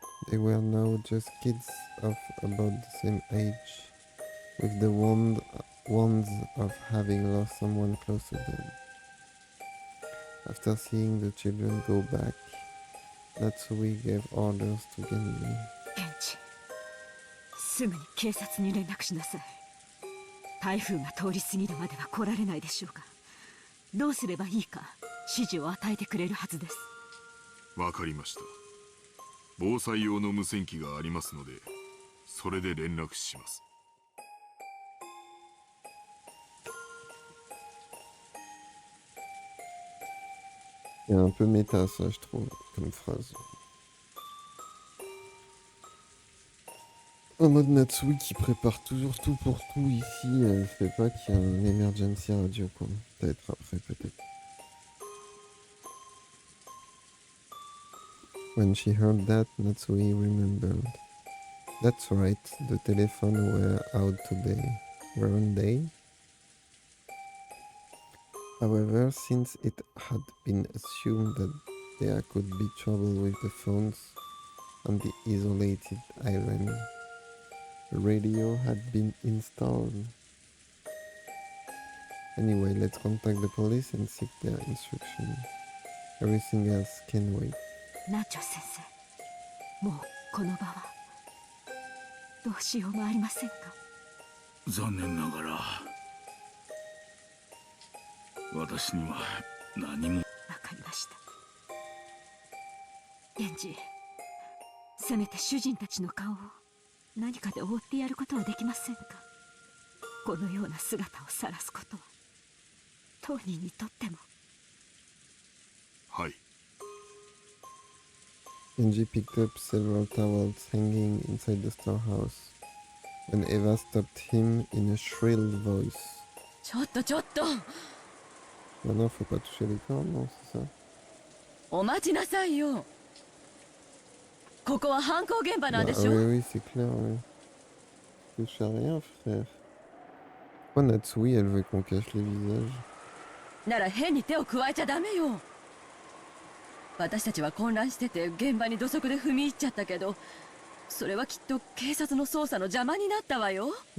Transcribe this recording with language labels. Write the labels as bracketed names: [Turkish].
[English] They were now just kids of about the same age, with the wounds of having lost someone close to them. After seeing the children go back, Natsui gave orders to Genji. [Japanese] ケンチ、すぐに警察に連絡しなさい。台風が通り過ぎるまでは来られないでしょうが、どうすればいいか指示を与えてくれるはずです。わかりました。防災用の無線機がありますので、それで連絡します。 [French] C'est un peu méta ça, je trouve, comme phrase. En mode Natsui qui prépare toujours tout pour tout ici, elle fait pas qu'il y a un [English] emergency radio [French] quoi. Peut-être après, peut-être. [English] When she heard that, Natsui remembered. That's right, the telephone were out today, weren't they? However, since it had been assumed that there could be trouble with the phones on the isolated island, a radio had been installed. Anyway, let's contact the police and seek their instruction. Everything else can wait. [Japanese] 南條先生、もうこの場はどうしようもありませんか。残念ながら私には何も。わかりました。源氏、せめて主人たちの顔を何かで覆ってやることはできませんか。このような姿を晒すことは当人にとっても。はい。 [English] Genji picked up several towels hanging inside the storehouse when Eva stopped him in a shrill voice. [Japanese] ちょっとちょっと、 [French] Ah non, faut pas toucher les cordes, non, c'est ça? [Japanese] お待ちなさいよ。ここは犯行現場なんでし [French] oui, [Japanese] ょ。 [French] oui, c'est clair, oui. Touche à rien, frère. Pourquoi Natsui, elle veut qu'on cache les visages? [Japanese] なら変に手を加えちゃダメよ。私たちは混乱してて現場に土足で踏み入っちゃったけど、それはきっと警察の捜査の邪魔になったわよ。